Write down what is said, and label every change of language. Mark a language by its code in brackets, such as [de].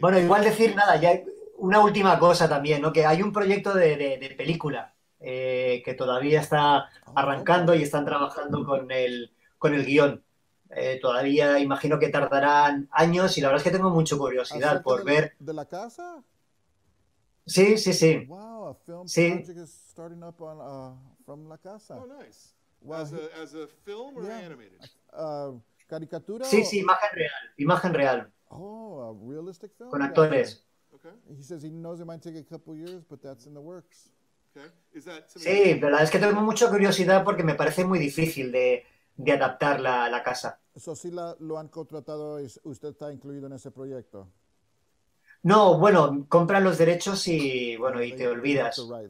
[es] Bueno, igual decir nada, ya una última cosa también, ¿no? Que hay un proyecto de película que todavía está arrancando y están trabajando con el guión. Todavía imagino que tardarán años y la verdad es que tengo mucha curiosidad por ver. ¿De la casa? Sí. [en] Wow, a film project is starting up from La Casa. Oh, nice. Wow. As a film or animated? [es] ¿Caricatura? Sí, imagen real. [en] Oh, a realistic film? [es] Con actores. [en] Okay. He says he knows it might take a couple years, but that's in the works. Okay. Is that [es] Sí, la verdad es que tengo mucha curiosidad porque me parece muy difícil de adaptar la casa. ¿Eso sí lo han contratado y usted está incluido en ese proyecto? No, bueno, compran los derechos y te olvidas.